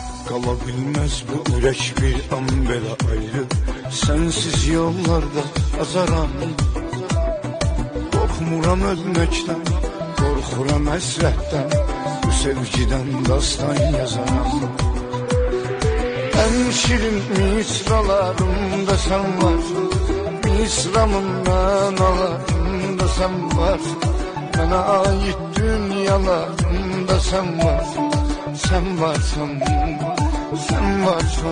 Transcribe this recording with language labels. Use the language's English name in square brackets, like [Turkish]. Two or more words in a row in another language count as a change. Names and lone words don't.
[Azerbaijani] Kalabilmez bu ürək bir an belə ayrı. Sensiz yollarda azaram. Qorxmuram ölməkdən, qorxuram həsrətdən. Bu sevgidən dastan yazaram. [Turkish] En şirin misralarımda sen varsın. [Azerbaijani] Misramın mənalarında [Turkish] sen varsın. Bana ait dünyalarımda sen varsın. Sen varsın, sen varsın.